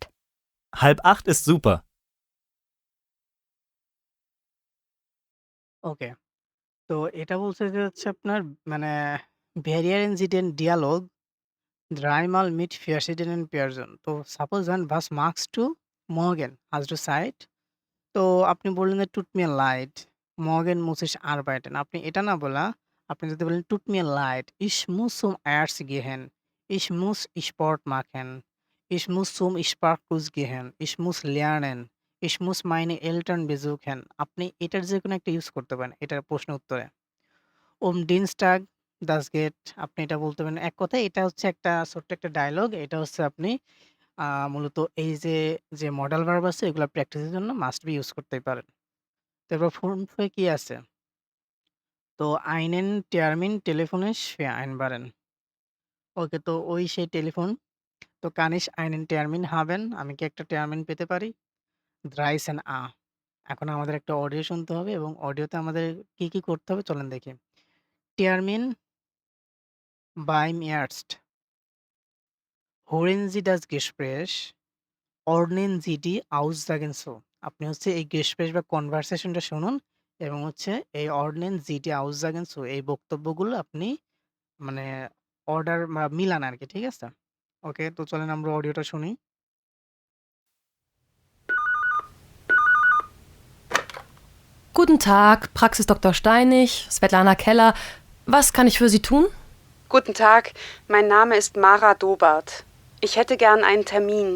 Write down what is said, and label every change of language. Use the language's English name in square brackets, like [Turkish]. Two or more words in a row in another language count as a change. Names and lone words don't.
[German] 7:30 ist super. [Bangla] ওকে। তো এটা বলছে যে হচ্ছে আপনার মানে [German] variieren Sie den Dialog dreimal mit verschiedenen Personen. [Bangla] তো সাপোজ ধরেন [German] was machst du morgen? Hast du Zeit? [Bangla] তো আপনি বললেন যে [German] tut mir leid, morgen muss ich arbeiten. [Bangla] আপনি এটা না বলা, আপনি যদি বলেন [German] tut mir leid, ich muss zum Arzt gehen, ich muss Sport machen, ich muss zum Sparkurs gehen, ich muss lernen, ich muss meine Eltern besuchen. [Bangla] আপনি এটার যেকোনো একটা ইউজ করতে পারেন এটার প্রশ্ন উত্তরে। [German] Dienstag, das geht [Bangla] আপনি এটা বলতে পারেন। এক কথায় এটা হচ্ছে একটা ছোট্ট একটা ডায়ালগ। এটা হচ্ছে আপনি মূলত এই যে [English] modal verb [Bangla] আছে এগুলা প্র্যাকটিসের জন্য [English] must be use [Bangla] করতেই পারেন। তারপর ফোনপে কি আছে? [German] তো einen Termin telefonisch vereinbaren. [Bangla] ওকে তো ওই সেই টেলিফোন। [German] তো kann ich einen Termin haben? [Bangla] আমি কি একটা টার্মিন পেতে পারি? 13 A এখন আমাদের একটা অডিও শুনতে হবে এবং অডিওতে আমাদের কি করতে হবে চলেন দেখি। [German] Termin beim Arzt. Hören Sie das Gespräch? Ordnen Sie die Aussagen so. [Bangla] আপনি হচ্ছে এই গেস্ট বা কনভারসেশনটা শুনুন এবং হচ্ছে এই [German] ordnen Sie die Aussagen so [Bangla] এই বক্তব্যগুলো আপনি মানে অর্ডার বা মিলান আরকি। ঠিক আছে? ওকে তো চলেন আমরা অডিওটা শুনি। [German] Guten Tag, Praxis Dr. Steinig, Svetlana Keller. Was kann ich für Sie tun? Guten Tag, mein Name ist Mara Dobart. Ich hätte gern einen Termin.